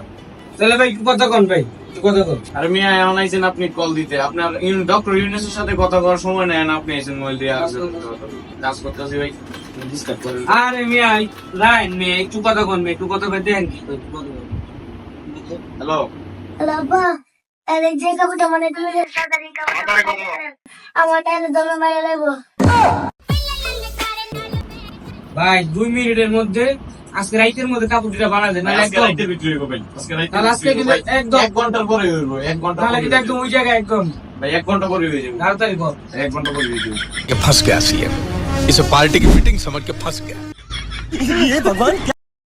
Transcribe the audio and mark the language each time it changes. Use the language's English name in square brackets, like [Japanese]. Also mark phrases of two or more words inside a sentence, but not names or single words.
[Bangla] তাহলে ভাই একটু কথা কন ভাই, একটু কথা কন। আর মিয়া এমন আইছেন আপনি কল দিতে, আপনার ডক্টর ইউনুসের সাথে কথা করার সময় নেয় না, আপনি আইছেন মোবাইল দিয়ে আসেন। কাজ করতেছি ভাই, ডিস্টার্ব করেন। আরে মিয়া রাইন মিয়া একটু কথা কন ভাই, একটু কথা কই দেন কি? হ্যালো, [Portuguese] Laba, ele diga que eu mandei tudo isso, tá ligado? A matéria do meu marido. [Bangla] ভাই 2 মিনিটের মধ্যে আজকে রাইতের মধ্যে কাপড় দুটা বানা দেন। নাহলে আজকে একদম রাইতের ভিতরে হইব ভাই, আজকে রাইতের তাহলে আজকে ভিতরে কিন্তু হইব ভাই। একদম 1 ঘন্টার পরে হইব, 1 ঘন্টা তাহলে পরে কিন্তু হইব। একদম ওই জায়গায় একদম ভাই 1 ঘন্টা পরে হয়ে যাবে, তাড়াতাড়ি কর। 1 ঘন্টা পরে হয়ে যাবে। [Hindi] ये फंस गया सीएम, इसे पार्टी की मीटिंग समझ के फंस गया।